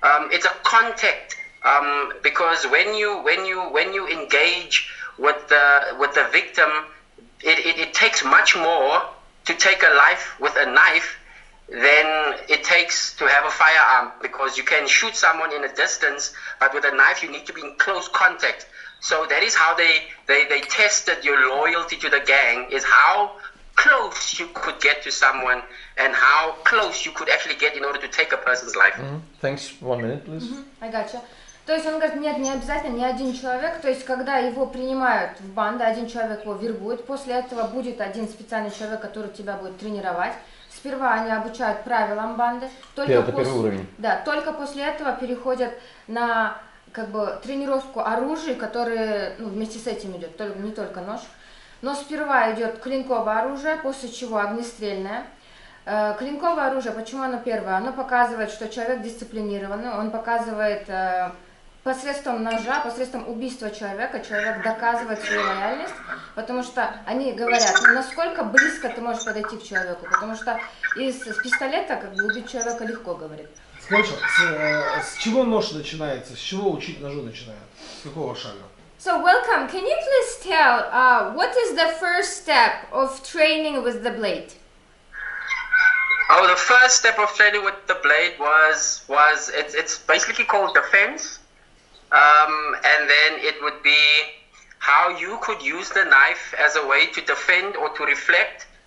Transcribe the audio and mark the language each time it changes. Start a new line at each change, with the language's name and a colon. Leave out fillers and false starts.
English: it's a contact, because when you engage with the victim, it takes much more to take a life with a knife than it takes to have a firearm, because you can shoot someone in a distance, but with a knife you need to be in close contact. So that is how they tested your loyalty to the gang, is how close you could get to someone and how close you could actually get in order to take a person's life. Thanks. 1 minute, please. I gotcha.
Russian: То есть он говорит, нет, не обязательно ни один человек, то есть когда его принимают в банду, один человек его вербует, после этого будет один специальный человек, который тебя будет тренировать. Сперва они обучают правилам банды, только первый уровень. Да, только после этого переходят на как бы тренировку оружия, которые вместе с этим идет, не только нож. Но сперва идет клинковое оружие, после чего огнестрельное. Клинковое оружие, почему оно первое? Оно показывает, что человек дисциплинированный, он показывает посредством ножа, посредством убийства человека, человек доказывает свою лояльность, потому что они говорят, насколько близко ты можешь подойти к человеку, потому что из пистолета как бы убить человека легко, говорит. Скажи, с чего нож начинается, с чего учить ножу начинают, с какого шага?
English: So welcome, can you please tell what is the first step of training with the blade? Oh, the first step of training with the blade was it's basically called defense. And then it would be how you could use the knife as a way to defend or to reflect.